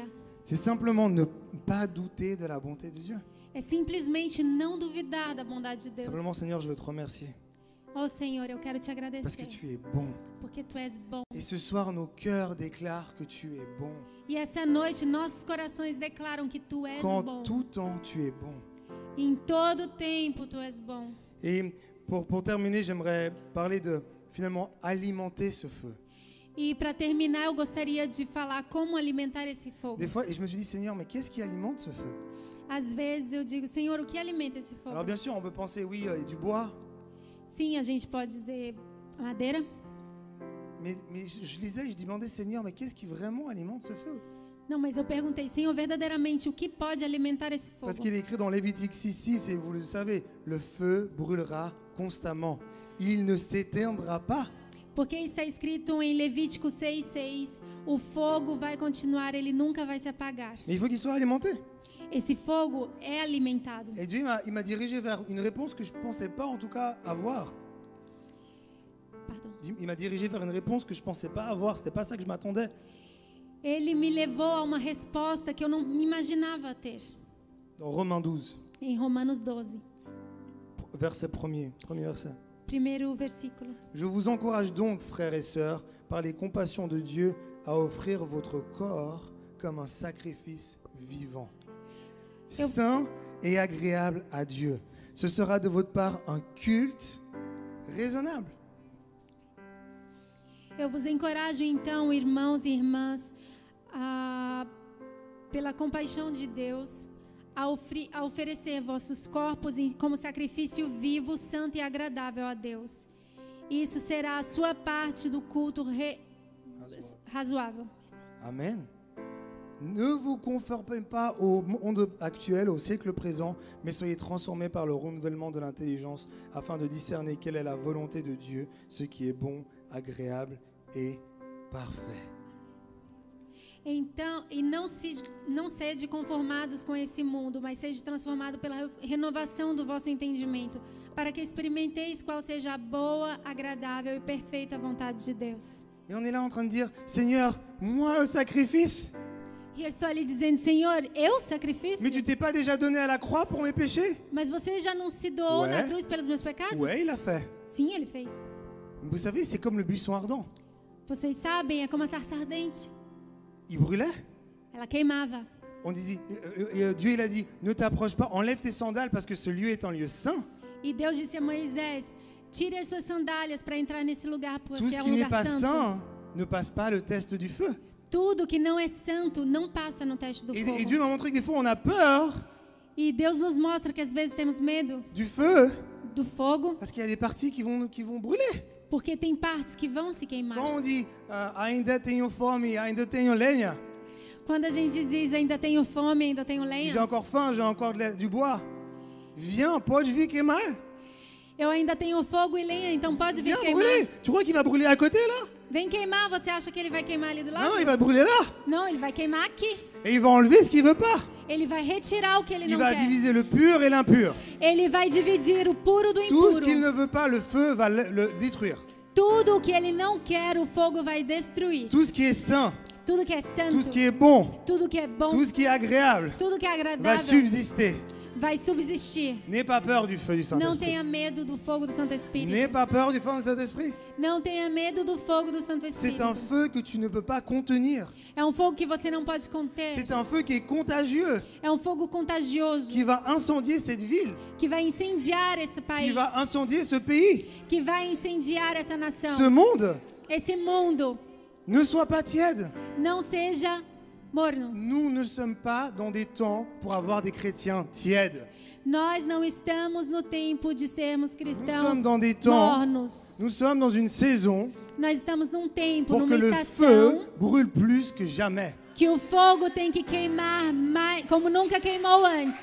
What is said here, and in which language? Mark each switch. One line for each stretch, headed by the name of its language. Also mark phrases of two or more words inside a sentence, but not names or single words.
French: C'est simplement ne pas douter de la bonté de Dieu.
Portuguese: É simplesmente não duvidar da bondade de Deus.
French: Simplement, Seigneur, je veux te remercier
Portuguese: Oh Senhor, eu quero te
French: parce que
Portuguese: agradecer,
French: tu es bon.
Portuguese: porque Tu és bom.
French: Et ce soir, nos cœurs déclarent que tu es bon.
Portuguese: E essa noite, nossos corações declaram que Tu és
French: Qu'en
Portuguese: bom.
French: tout temps, tu es bon.
Portuguese: Em todo tempo, Tu és bom.
French: Et pour terminer, j'aimerais parler de finalement alimenter ce feu.
Portuguese: E para terminar, eu gostaria de falar como alimentar esse fogo.
French: Des fois, et je me suis dit, Seigneur, mais qu'est-ce qui alimente ce feu?
Portuguese: Às vezes eu digo, Senhor, o que alimenta esse fogo?
French: Alors bien sûr, on peut penser, oui, du bois.
Portuguese: Sim, a gente pode dizer madeira.
French: Mais je lisais et je demandais, Seigneur, mais qu'est-ce qui vraiment alimente ce feu?
Portuguese: Não, mas eu perguntei, Senhor, verdadeiramente, o que pode alimentar esse fogo?
French: Parce qu'il est écrit dans Lévitique 6:6, et vous le savez, le feu brûlera constamment. Il ne s'éteindra pas.
Portuguese: Porque está escrito em Levítico 6:6, o fogo vai continuar, ele nunca vai se apagar.
French: Mais il faut qu'il soit alimenté.
Portuguese: Esse fogo é alimentado.
French: Et Dieu il m'a dirigé vers une réponse que je ne pensais pas en tout cas avoir. Pardon. Il m'a dirigé vers une réponse que je ne pensais pas avoir. C'était pas ça que je m'attendais.
Portuguese: Ele me levou a uma resposta que eu não me imaginava ter.
French: Dans Romains 12,
Portuguese: Em Romanos 12,
French: verset premier verset.
Portuguese: primeiro versículo.
French: Je vous encourage donc, frères et sœurs, par les compassions de Dieu, à offrir votre corps comme un sacrifice vivant, saint et agréable à Dieu. Ce sera de votre part un culte raisonnable.
Portuguese: Eu vos encorajo então, irmãos e irmãs, pela compaixão de Deus, a oferecer vossos corpos como sacrifício vivo, santo e agradável a Deus. Isso será a sua parte do culto razoável. Amen.
French: Ne vous conformez pas au monde actuel, au siècle présent, mais soyez transformés par le renouvellement de l'intelligence afin de discerner quelle est la volonté de Dieu, ce qui est bon, agréable et parfait.
Portuguese: Então, e não sede conformados com esse mundo, mas sede transformado pela renovação do vosso entendimento, para que experimenteis qual seja a boa, agradável e perfeita vontade de Deus.
French: Et on est là en train de dire, Seigneur, moi le sacrifice.
Portuguese: E eu estou ali dizendo, Senhor, eu sacrifício?
French: Mais tu t'es pas déjà donné à la croix pour mes péchés?
Portuguese: Mas você já não se doou
French: Ouais.
Portuguese: na cruz pelos meus pecados?
French: Ouais, il a fait.
Portuguese: Sim, ele fez.
French: Vous savez, c'est comme le buisson ardent.
Portuguese: Vocês sabem, é como a sarça ardente.
French: Il brûlait.
Portuguese: Ela queimava.
French: On disait, Dieu il a dit, ne t'approche pas, enlève tes sandales parce que ce lieu est un lieu saint.
Portuguese: E Deus disse a Moisés, tire as suas sandálias para entrar nesse lugar,
French: Tout
Portuguese: porque
French: ce
Portuguese: é um
French: qui n'est
Portuguese: lugar
French: pas
Portuguese: santo.
French: saint ne passe pas le test du feu.
Portuguese: Tudo que não é santo não passa no teste do fogo.
French: Et Dieu m'a montré que des fois on a peur
Portuguese: E Deus nos mostra que às vezes temos medo
French: du feu
Portuguese: do fogo,
French: parce qu'il y a des parties qui vont brûler.
Portuguese: porque tem partes que vão se queimar.
French: Quand on dit
Portuguese: ainda tenho fome, ainda tenho lenha, Quando a gente diz ainda tenho fome, ainda tenho
French: j'ai
Portuguese: lenha,
French: encore faim, j'ai encore du bois. Viens,
Portuguese: pode vir queimar. eu ainda tenho fogo e lenha, então pode vir
French: Viens
Portuguese: queimar.
French: brûler. Tu crois qu'il va brûler à côté là?
Portuguese: Vem queimar, você acha que ele vai queimar ali do lado?
French: Non, il va brûler là.
Portuguese: Não, ele vai queimar aqui.
French: Et il va enlever ce qu'il veut pas.
Portuguese: Ele vai retirar o que ele
French: Il
Portuguese: não
French: va
Portuguese: quer.
French: diviser le pur et l'impur.
Portuguese: Ele vai dividir o puro do
French: Tout ce
Portuguese: impuro.
French: qu'il ne veut pas, le feu va le détruire.
Portuguese: Tudo o que ele não quer, o fogo vai destruir.
French: Tout ce qui est saint,
Portuguese: Tudo que é
French: tout
Portuguese: santo,
French: ce qui est bon,
Portuguese: tudo que é bom,
French: tout ce qui est agréable
Portuguese: tudo que é
French: va
Portuguese: agradável
French: subsister.
Portuguese: vai subsistir.
French: N'aie pas peur du feu du
Portuguese: Não
French: Saint-Esprit.
Portuguese: tenha medo do fogo do Santo Espírito.
French: N'aie pas peur du feu du Saint-Esprit.
Portuguese: Não tenha medo do fogo do Santo
French: C'est
Portuguese: Espírito.
French: un feu que tu ne peux pas contenir.
Portuguese: É um fogo que você não pode conter.
French: C'est un feu qui est contagieux,
Portuguese: É um fogo contagioso
French: qui va incendier cette ville,
Portuguese: que vai incendiar esse
French: qui
Portuguese: país,
French: va incendier ce pays.
Portuguese: que vai incendiar essa
French: Ce
Portuguese: nação.
French: monde
Portuguese: Esse mundo
French: ne soit pas tiède.
Portuguese: não seja morno.
French: Nous ne sommes pas dans des temps pour avoir des chrétiens tièdes.
Portuguese: Nós não estamos no tempo de sermos
French: Nous
Portuguese: cristãos
French: sommes dans des temps,
Portuguese: mornos.
French: nous sommes dans une saison
Portuguese: Nós estamos num tempo,
French: pour que
Portuguese: numa
French: le
Portuguese: estação,
French: feu brûle plus que jamais.
Portuguese: que o fogo tem que queimar mais, como nunca queimou antes.